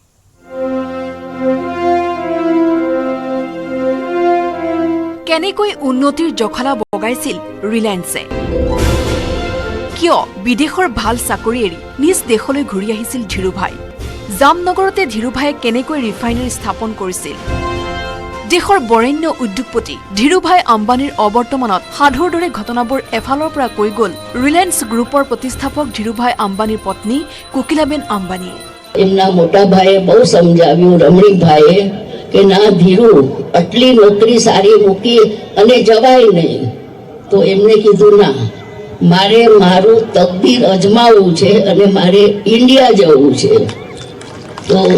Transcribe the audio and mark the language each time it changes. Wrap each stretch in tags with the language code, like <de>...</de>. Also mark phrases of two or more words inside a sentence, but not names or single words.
<as>কেনেকৈ উন্নতিৰ জখলা বগাইছিল ৰিলায়েন্সে কিয় বিদেশৰ ভাল চাকৰি এৰি নিজ দেশলৈ ঘূৰি আহিছিল ধীৰুভাই জামনগৰতে ধীৰুভাইয়ে কেনেকৈ ৰিফাইনাৰী স্থাপন কৰিছিল দেশৰ বৰেণ্য উদ্যোগপতি ধীৰুভাই আম্বানীৰ অবৰ্তমানত সাধুৰ দৰে ঘটনাবোৰ এফালৰ পৰা কৈ গ'ল ৰিলায়েন্স গ্ৰুপৰ প্ৰতিষ্ঠাপক ধীৰুভাই আম্বানীৰ পত্নী কোকিলাবেন আম্বানীয়ে</as> <gu>એમના મોટા ભાઈએ બહુ સમજાવ્યું રમણીક ભાઈએ કે ના ધીરુ આટલી નોકરી સારી મૂકી અને જવાય નહીં તો એમને કીધું ના મારે મારું તકદીર અજમાવવું છે અને મારે ઇન્ડિયા જવું છે તો</gu>